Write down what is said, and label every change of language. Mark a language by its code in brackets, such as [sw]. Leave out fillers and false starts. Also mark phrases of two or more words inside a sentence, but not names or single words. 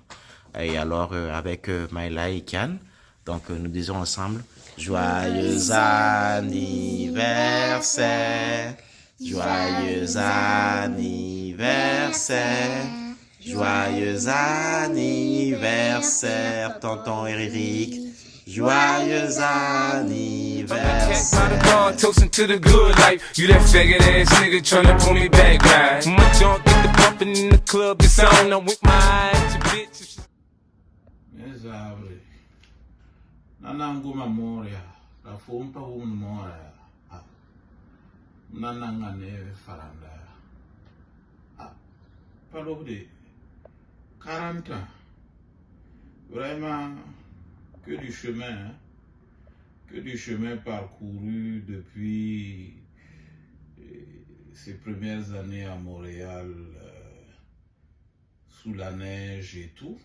[fr] Et alors avec Maïla et Kian, donc nous disons ensemble joyeux anniversaire, joyeux anniversaire. Joyeux anniversaire, tonton Eric. Joyeux anniversaire. [en] Toasting to the good life. You that faggot ass nigga tryna pull me back, right? My junk get the bumping in the club. It's on. I'm with my eyes, bitch. Mesabri. Nanangu mamoria. La fumpa moria. Nananga neve faranda. [fr] Palobde. 40 ans. Vraiment, que du chemin, hein? Que du chemin parcouru depuis ces premières années à Montréal, sous la neige et tout.